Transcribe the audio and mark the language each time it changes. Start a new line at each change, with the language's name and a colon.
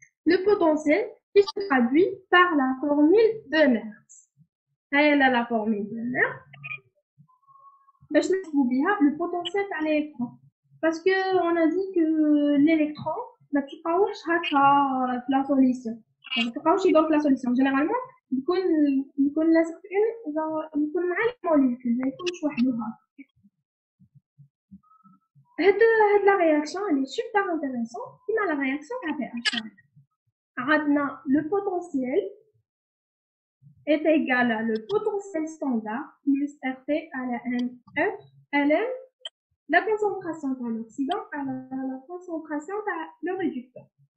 French: Le potentiel il se traduit par la formule de Nernst. Elle a la formule de Nernst.
Arabic: باش نحسبوا بها
French: le potentiel par l'électron. Parce que on a dit que l'électron
Arabic: ما تلقاوش هكا في
French: la solution.
Arabic: ما تلقاوش يدور في
French: la solution. Généralement
Arabic: يكون لازق في يكون مع الموليكول ما يكونش وحدها. هاد لا رياكسيون اللي سوبر انتريسون كيما لا رياكسيون تاع PH.
French: عندنا لو بوتونسييل est égal à le potentiel standard plus RT à la NF ln la concentration de l'oxydant à la concentration de le réducteur.